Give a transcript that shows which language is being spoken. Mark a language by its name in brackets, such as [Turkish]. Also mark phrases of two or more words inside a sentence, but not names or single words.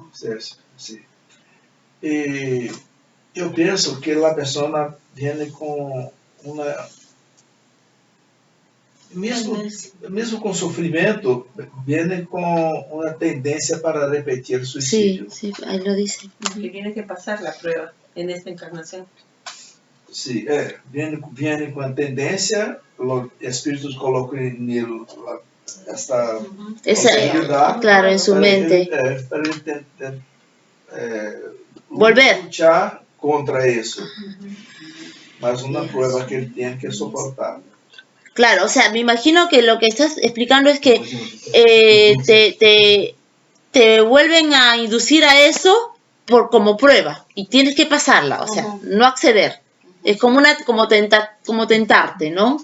[Portuguese] Sim. E eu penso que a pessoa vem com uma... Mesmo com sofrimento, vem com uma tendência para repetir o suicídio. [Spanish] Sí, ahí lo dice. Que tiene que pasar la prueba en esta encarnación. [Portuguese] Sim, vem com a tendência, os espíritos colocam nele esta possibilidade. [Spanish] Claro, en su mente. [Portuguese] Para ele tentar volver. Luchar contra isso. Mas uma prueba que ele tem que soportar. [Spanish] Claro, o sea, me imagino que lo que estás explicando es que te vuelven a inducir a eso como prueba y tienes que pasarla, o sea, no acceder. Es como como tentarte, ¿no?